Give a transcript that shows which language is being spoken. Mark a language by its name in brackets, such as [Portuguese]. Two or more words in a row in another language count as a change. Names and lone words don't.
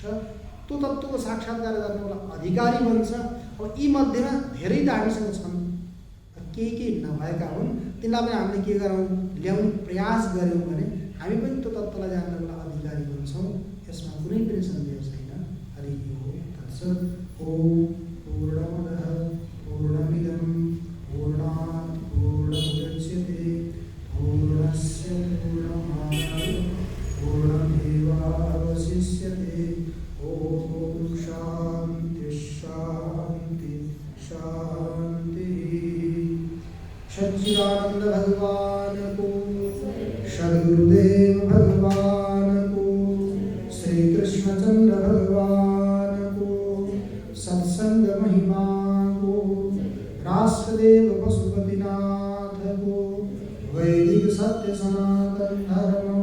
[Nepali] त्यो तत्त्वको साक्षात्कार गर्नलाई अधिकारी बन्छ। अब यी मध्येमा धेरै त हामीसँग छन्, केही नभएका हुन् तिनलाई पनि हामीले के गरौँ ल्याउने प्रयास गऱ्यौँ भने हामी पनि त्यो तत्त्वलाई जान्नको लागि अधिकारी हुन्छौँ। यसमा कुनै पनि सन्देह छैन। [Sanskrit] हरि ओम तत्सत्। ओम पूर्णमदः पूर्णमिदं पूर्णात् पूर्णमुदच्यते पूर्णस्य पूर्णमादाय पूर्णमेवावशिष्यते। ओम शान्ति शान्ति शान्तिः। [Nepali] सच्चिदानंद भगवान को, सद्गुरुदेव भगवान को, श्री कृष्णचंद्र भगवान को, सत्संग महिमा को, राष्ट्रदेव पशुपतिनाथ को, वैदिक सत्य सनातन धर्म